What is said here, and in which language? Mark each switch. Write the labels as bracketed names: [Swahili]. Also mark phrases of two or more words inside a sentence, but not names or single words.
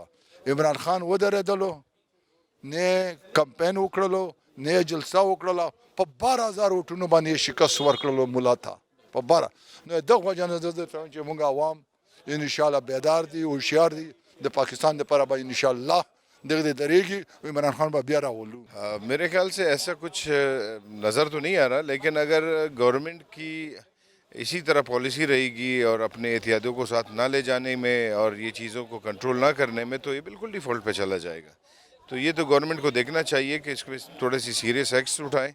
[Pashto] عمران خان ودرېدلو، نه کمپین وکړلو، نه جلسه وکړله، په 12,000 ووټونو باندې شکست ورکړلو ملا ته په 12. نو دغه وجه نه زه درته وایم چې مونږ عوام انشاءالله بیدار دي، هوښیار دي. د پاکستان دپاره به انشاءالله دغه دریږي، عمران خان به بیا راولو. [Urdu] میرے خیال سے ایسا کچھ نظر تو نہیں آ رہا، لیکن اگر گورنمنٹ کی اسی طرح پالیسی رہے گی اور اپنے احتیاطیوں کو ساتھ نہ لے جانے میں اور یہ چیزوں کو کنٹرول نہ کرنے میں تو یہ بالکل ڈیفالٹ پہ چلا جائے گا. تو یہ تو گورنمنٹ کو دیکھنا چاہیے کہ اس پہ تھوڑے سی سیریس ایکٹس اٹھائیں.